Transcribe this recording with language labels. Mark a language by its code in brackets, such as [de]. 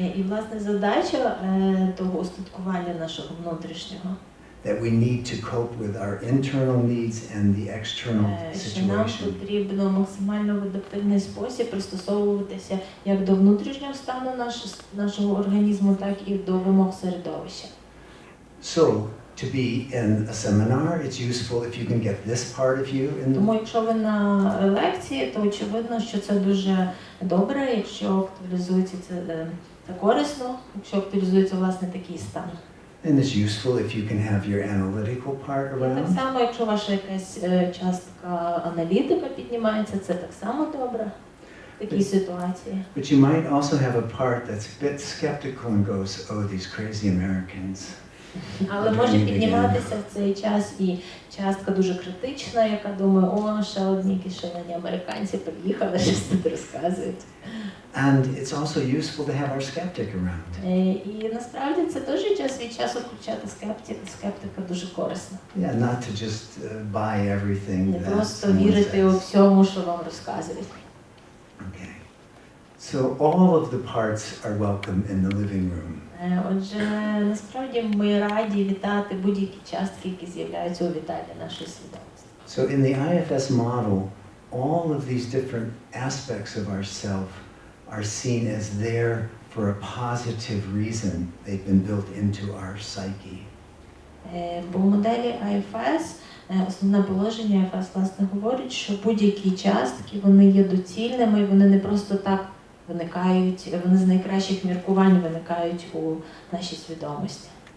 [uk] І, власне, задача того устаткування нашого внутрішнього, [en] that we need to cope with our internal needs and the external [uk] що нам [en] situation. [uk] потрібно максимально в адаптивний спосіб пристосовуватися як до внутрішнього стану нашого організму, так і до вимог середовища. [en] So, to be in a seminar, it's useful if you can get this part of you in [uk] Тому, якщо ви на лекції, то очевидно, що це дуже добре, якщо актуалізується це корисно, якщо актуалізується, власне, такий стан. [en] And it's useful if you can have your analytical part [uk] Так [en] around. [uk] само, якщо ваша якась частка аналітика піднімається, це так само добре в такій ситуації. [en] But you might also have a part that's a bit skeptical and goes, oh, these crazy Americans. [uk] Але може підніматися в цей час і частка дуже критична, яка думає, ще одні якісь шалені американці приїхали, щось тут розказують. [en] And it's also useful to have our skeptic around. [uk] І насправді це теж час від часу включати скептика дуже корисно. [en] Yeah, not to just buy everything [uk] Не [en] that [uk] просто [en] someone [uk] вірити у [en] says. [uk] всьому, що вам розказують. [en] Okay. So all of the parts are welcome in the living room. Отже, насправді ми раді вітати будь-які частки, які з'являються у вітальні нашої свідомості. So in the IFS model, all of these different aspects of ourself are seen as there for a positive reason. They've been built into our psyche. [uk] Бо в моделі IFS основне положення IFS, власне, говорить, що будь-які частки, вони є доцільними, вони не просто так виникають, вони з найкращих міркувань виникають у нашій свідомості.